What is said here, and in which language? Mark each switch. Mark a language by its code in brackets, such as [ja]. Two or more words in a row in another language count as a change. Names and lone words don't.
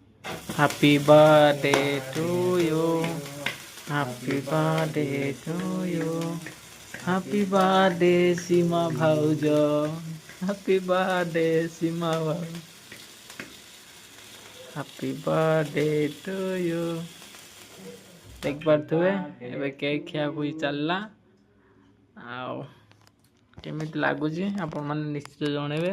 [en] Happy birthday to you. Happy birthday to you. Happy birthday Sima Bhaujo. Happy birthday Sima Bhaujo. Happy birthday to you. [or] ଦେଖିପାରୁଥିବେ ଏବେ କେକ୍ ଖିଆଖୁଇ ଚାଲିଲା। ଆଉ କେମିତି ଲାଗୁଛି ଆପଣମାନେ ନିଶ୍ଚିତ ଜଣେଇବେ।